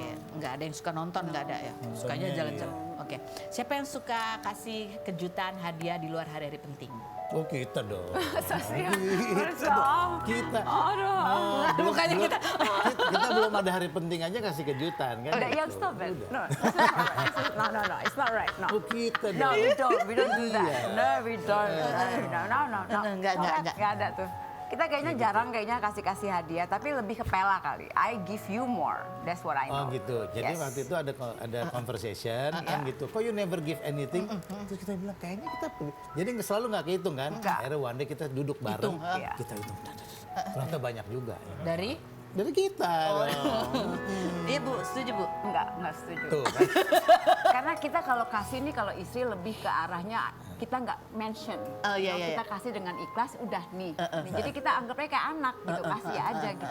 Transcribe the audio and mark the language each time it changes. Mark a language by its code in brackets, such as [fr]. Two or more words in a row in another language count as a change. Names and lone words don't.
[id] Nggak ada yang suka nonton, nggak ada ya. Sukanya Nontonnya, jalan-jalan. Oke. Siapa yang suka kasih kejutan hadiah di luar hari-hari penting? Oh kita dong. Dong. Kita. Aduh. Bukannya kita. Kita belum ada hari penting aja kasih kejutan kan. Udah, yang gitu. [en] stop it. [id] Udah. [en] No, it's not right. No. [id] Oh kita [en] No, [id] dong. [en] we don't do that. [id] Iya. [en] No, we don't. No. [id] Enggak. Nggak ada tuh. Kita kayaknya jarang kasih hadiah, tapi lebih ke pela kali. [en] I give you more. That's what I [id] Oh [en] know. [id] gitu. Jadi Yes. waktu itu ada conversation kan gitu. [en] Kok you never give anything? [id] Terus kita bilang kayaknya kita jadi selalu nggak kehitung kan. Akhirnya [en] one day [id] kita duduk bareng. Iya. Kita hitung. Ternyata banyak juga. Ya. Dari kita dong. Iya Bu, setuju Bu. Nggak setuju. Tuh kan. Karena kita kalau kasih nih, kalau istri lebih ke arahnya kita nggak mention. Oh, iya, Kalau iya, kita kasih dengan ikhlas, udah nih. Nih, jadi kita anggapnya kayak anak gitu, kasih aja gitu.